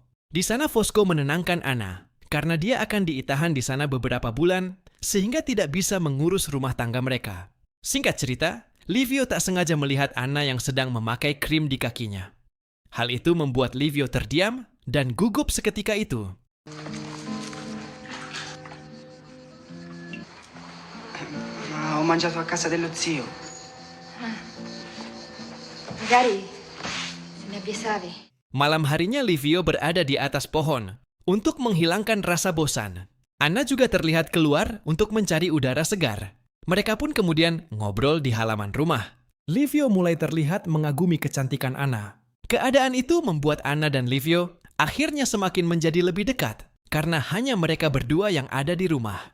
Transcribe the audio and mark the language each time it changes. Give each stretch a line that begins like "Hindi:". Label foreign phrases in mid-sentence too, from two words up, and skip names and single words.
Indonesian: Di sana Fosco menenangkan Anna, karena dia akan ditahan di sana beberapa bulan sehingga tidak bisa mengurus rumah tangga mereka. Singkat cerita, Livio tak sengaja melihat Anna yang sedang memakai krim di kakinya. Hal itu membuat Livio terdiam dan gugup seketika itu.
Italian: Ma ho mangiato a casa dello zio. magari se ne abbia save.
Indonesian: Malam harinya Livio berada di atas pohon untuk menghilangkan rasa bosan. Anna juga terlihat keluar untuk mencari udara segar. Mereka pun kemudian ngobrol di halaman rumah. Livio mulai terlihat mengagumi kecantikan Anna. Keadaan itu membuat Anna dan Livio akhirnya semakin menjadi lebih dekat karena hanya mereka berdua yang ada di rumah.